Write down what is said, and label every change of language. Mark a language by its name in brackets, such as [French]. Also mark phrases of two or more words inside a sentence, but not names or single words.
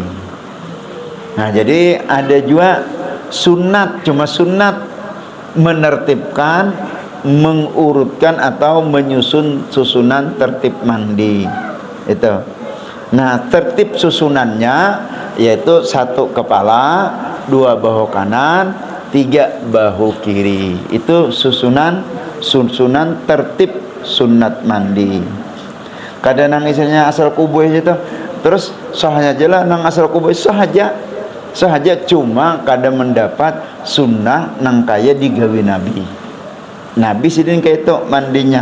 [Indonesian] Nah jadi ada juga sunat, cuma sunat menertibkan, mengurutkan atau menyusun susunan tertib mandi itu. Nah tertib susunannya yaitu 1 kepala, 2 bahu kanan, 3 bahu kiri. Itu susunan tertib sunat mandi. [Banjar] Kadang nang isinya asal kubuh itu, terus sahnya jelas nang asal kubuh sahaja cuma kadang mendapat sunnah nang kaya digawi Nabi sidin kayak itu mandinya.